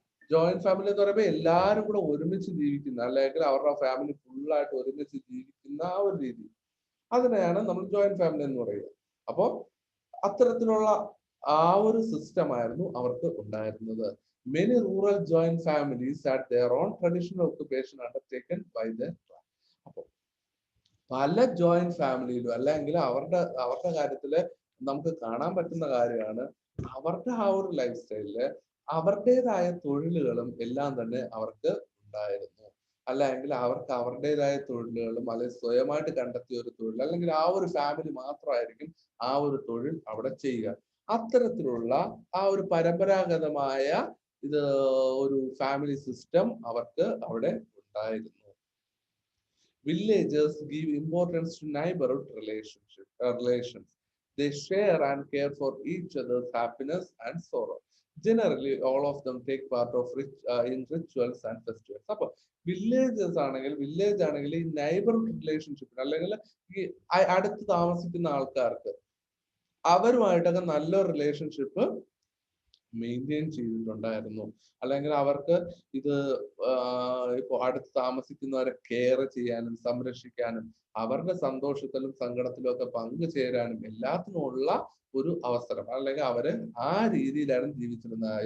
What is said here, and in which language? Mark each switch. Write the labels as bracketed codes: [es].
[ml] Joint family എന്ന് പറയുമ്പോൾ എല്ലാരും കൂടെ ഒരുമിച്ച് ജീവിക്കുന്ന, അല്ലെങ്കിൽ അവരുടെ ഫാമിലി ഫുള്ളായിട്ട് ഒരുമിച്ച് ജീവിക്കുന്ന ആ ഒരു രീതി, അതിനെയാണ് നമ്മൾ ജോയിന്റ് ഫാമിലി എന്ന് പറയുക. അപ്പോ അത്തരത്തിലുള്ള ആ ഒരു സിസ്റ്റം ആയിരുന്നു അവർക്ക് ഉണ്ടായിരുന്നത്. [en] Many rural joint families had their own traditional occupation undertaken by their clan. [ml] അപ്പൊ പല ജോയിന്റ് ഫാമിലിയിലും അല്ലെങ്കിൽ അവരുടെ കാര്യത്തില് നമുക്ക് കാണാൻ പറ്റുന്ന കാര്യമാണ്, അവരുടെ ആ ഒരു ലൈഫ് സ്റ്റൈലില് അവരുടേതായ തൊഴിലുകളും എല്ലാം തന്നെ അവർക്ക് ഉണ്ടായിരുന്നു. അല്ലെങ്കിൽ അവർക്ക് അവരുടേതായ തൊഴിലുകളും, അല്ലെങ്കിൽ സ്വയമായിട്ട് കണ്ടെത്തിയ ഒരു തൊഴിൽ, അല്ലെങ്കിൽ ആ ഒരു ഫാമിലി മാത്രമായിരിക്കും ആ ഒരു തൊഴിൽ അവിടെ ചെയ്യുക. അത്തരത്തിലുള്ള ആ ഒരു പരമ്പരാഗതമായ ഒരു ഫാമിലി സിസ്റ്റം അവർക്ക് അവിടെ ഉണ്ടായിരുന്നു. [en] Villagers give importance to neighborhood relations. They share and care for each other's happiness and sorrow. Generally, all of them take part of in rituals and festivals. [ml] അപ്പൊ വില്ലേജസ് ആണെങ്കിൽ ഈ നൈബർഹുഡ് റിലേഷൻഷിപ്പ് അല്ലെങ്കിൽ ഈ അടുത്ത് താമസിക്കുന്ന ആൾക്കാർക്ക് അവരുമായിട്ടൊക്കെ നല്ലൊരു റിലേഷൻഷിപ്പ് മെയിൻറ്റെയിൻ ചെയ്തിട്ടുണ്ടായിരുന്നു. അല്ലെങ്കിൽ അവർക്ക് ഇത് ഇപ്പൊ അടുത്ത് താമസിക്കുന്നവരെ കെയർ ചെയ്യാനും സംരക്ഷിക്കാനും അവരുടെ സന്തോഷത്തിലും സങ്കടത്തിലും ഒക്കെ പങ്കുചേരാനും എല്ലാത്തിനുമുള്ള ഒരു അവസരം, അല്ലെങ്കിൽ അവര് ആ രീതിയിലാണ് ജീവിച്ചിരുന്നത്.